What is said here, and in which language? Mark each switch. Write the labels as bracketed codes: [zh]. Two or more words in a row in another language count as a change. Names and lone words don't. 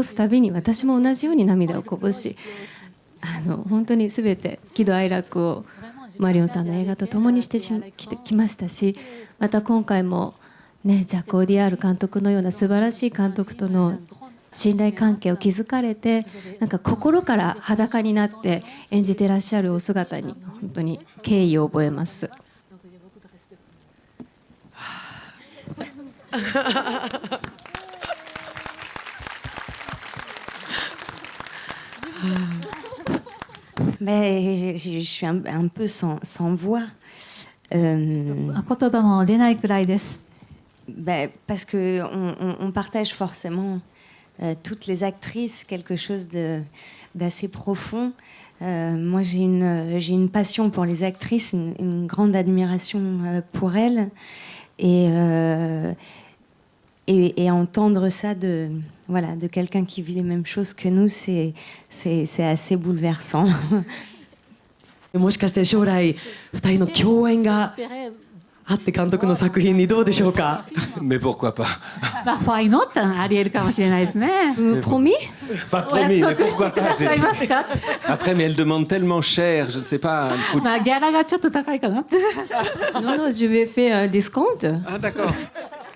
[ja] すたびに私も同じように涙をこぼし、本当に全て喜怒哀楽をマリオンさんの映画と共にしてきましたし、また今回も、ね、ジャック・オディアール監督のような素晴らしい監督との信頼関係を築かれて、なんか心から裸になって演じていらっしゃるお姿に本当に敬意を覚えます。 [fr] Mais je suis un peu sans voix. [ja] 言葉も出ないくらいです。 [fr] Parce qu'on partage forcément, toutes les actrices, quelque chose d'assez profond. Moi, j'ai une passion pour les actrices, une grande admiration pour elles. Et entendre ça de quelqu'un qui vit les mêmes choses que nous, c'est assez bouleversant. [ja] もしかして将来2人の共演があって監督の作品にどうでしょうか。 [fr] Mais pourquoi pas? [en] Why not? [ja] ありえるかもしれないですね。 [fr] Promis? Pas promis, mais [ja] お約束して [fr] pourquoi [ja] くだ [fr] pas? [ja] さいますか？ [fr] Après, mais elle demande tellement cher, je ne sais pas. [ja] ギャラがちょっと高いかな。 [fr] Non, je vais faire un discount. Ah d'accord.